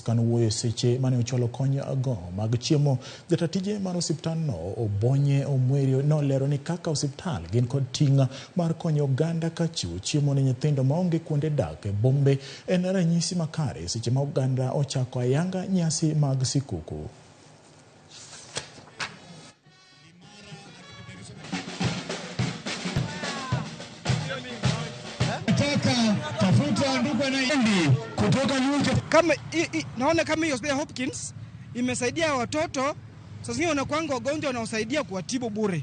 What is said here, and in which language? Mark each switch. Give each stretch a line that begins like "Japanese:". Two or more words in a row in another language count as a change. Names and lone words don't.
Luo (Kenya and Tanzania): Kan wuoyo seche mane ocholo kony go mag chiemo, jatatije mar osiptal no Obonye Omwerio nolero ni kaka osiptal gin kod ting' mar konyo oganda ka chiwo chiemo ne nyithindo maonge kuonde dak e bombe en ranyisi makare seche ma oganda ochako ayanga nyasi mag sikuku.
Swahili: Kama naona kama hiyo hospitali Hopkins imesaidia watoto, sasa zingine wanakuanga wagonjwa na usaidia kuwatibu bure.